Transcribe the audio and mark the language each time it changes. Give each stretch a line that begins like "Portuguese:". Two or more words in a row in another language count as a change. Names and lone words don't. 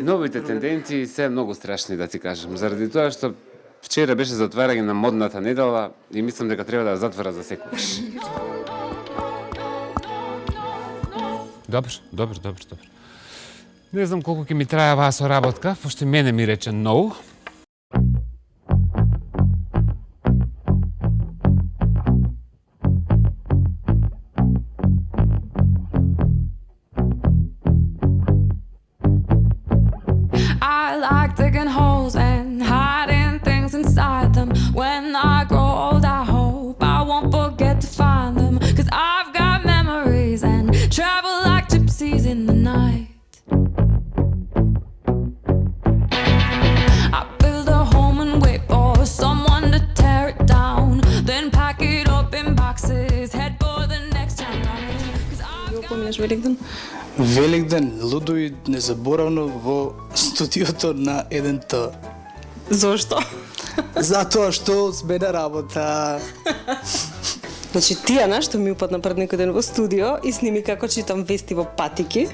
Macedonian: Новите тенденции се многу страшни, да ти кажам. Заради тоа што вчера беше затварање на модната недела и мислам дека треба да ја затвора за секогаш. Добро. Не знам колку ќе ми трае оваа соработка, пошто мене ми рече no.
English: I like digging holes and hiding things inside them. When I grow old, I hope I won't forget to find them. 'Cause I've got memories and travel like gypsies in the night. I build a home and wait for someone to tear it down. Then pack it up in boxes, head for the next town running. 'Cause I've got
Macedonian: Поминеш Великден? Великден, лудо и незаборавно во студиото на 1Т. Зошто? Затоа што сме на работа. Значи, Тијана, што ми упадна пред некој ден во студио и сними како читам вести во патики.